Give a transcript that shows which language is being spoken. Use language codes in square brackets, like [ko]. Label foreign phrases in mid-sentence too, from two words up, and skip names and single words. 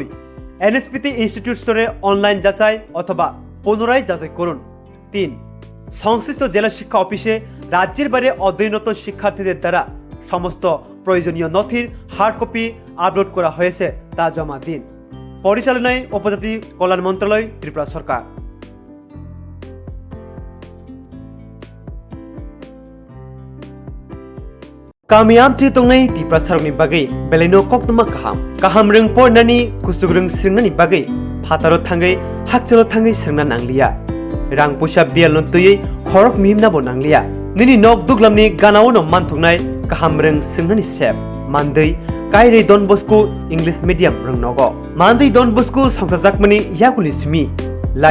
[bn] এনএসপিতে ইনস্টিটিউট স্তরে অনলাইন যাচাই অথবা পুনরায় যাচাই করুন। 3. সংশ্লিষ্ট জেলা শিক্ষা অফিসে রাজ্যের বাইরে অধ্যয়নরত শিক্ষার্থীদের দ্বারা সমস্ত প্রয়োজনীয় নথির হার্ড কপি আপলোড করা হয়েছে তা জমা দিন। পরিচালনায় উপজাতি কল্যাণ মন্ত্রণালয়, ত্রিপুরা সরকার। [trp] Kamiam ci tongnai ti prasarokni bagai beleno Koktwma kaham reng pornani kusuk reng sringnani bagai phataro thangai hakchalo thangai srengna nanglia rang pusa bialon tuyei khorok mihimna bo nanglia nini nok duglamni ganao no manthoknai kaham reng sringnani sep mandei kairei Don Bosco [en] English medium [trp] reng nogo mandei Don Bosco songsajakmani yakuli simi lai